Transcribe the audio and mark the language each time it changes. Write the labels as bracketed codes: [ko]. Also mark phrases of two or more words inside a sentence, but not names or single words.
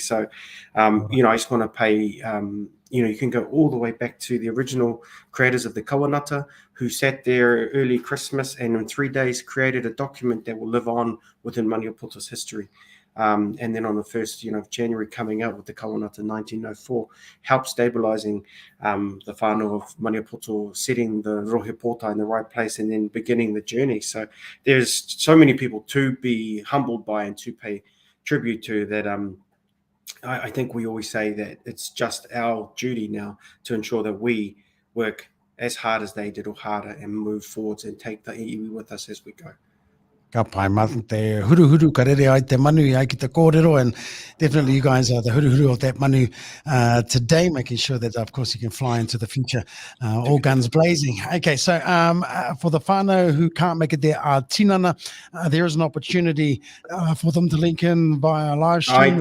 [en] So, you know, I just want to pay, you know, you can go all the way back to the original creators of the Kawanata, who sat there early Christmas and in 3 days created a document that will live on within Maniapoto's history. And then on the 1st, you know, of January, coming out with the Kawanata 1904, helped stabilizing the whānau of Maniapoto, setting the [mi] rohe pōta [en] in the right place, and then beginning the journey. So there's so many people to be humbled by and to pay tribute to that. I think we always say that it's just our duty now to ensure that we work as hard as they did or harder and move forwards and take the iwi with us as we go. [mi] Ka pai mata te huru ka rere ai te manu ai ki te kōrero, [en] and definitely you guys are the huru of that manu today, making sure that of course you can fly into the future all guns blazing. Okay, so for the whānau who can't make it there, tinana, there is an opportunity for them to link in via live stream.